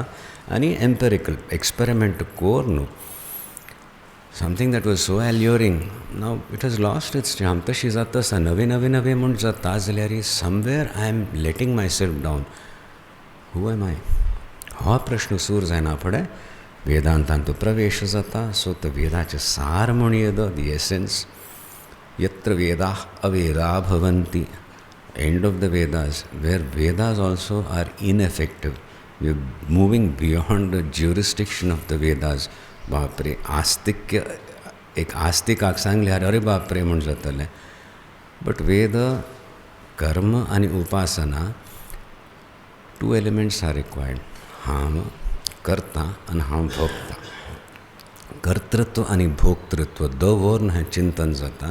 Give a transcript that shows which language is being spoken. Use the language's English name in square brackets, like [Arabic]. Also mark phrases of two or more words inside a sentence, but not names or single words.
[English] आनी empirical experiment [Konkani] कोर न्हू. [English] something that was so alluring now it has lost its charm. [Konkani] तशी जाता आसा नवे नवे नवे म्हूण जाता जाल्यार समवेर [English] I am letting myself down. who am I? [Konkani] हो प्रश्न सूर जायना फुडें वेदांतांतू प्रवेश जाता. सो तो वेदाचें सार म्हूण येद [English] the essence. [Sanskrit] यत्र वेदाः अवेदा भवन्ति. [English] end of the Vedas where Vedas also are ineffective. we are moving beyond the jurisdiction of the Vedas. [Konkani] बापरे, आस्तिक्य एक आस्तिकाक सांगल्यार अरे बापरे म्हूण जातलें. [English] बट [Konkani] वेद कर्म आनी उपासना [English] two elements are required. [Konkani] हांव करता आनी हांव भोगता. कर्तृत्व आनी भोक्तृत्व दोन हें चिंतन जाता.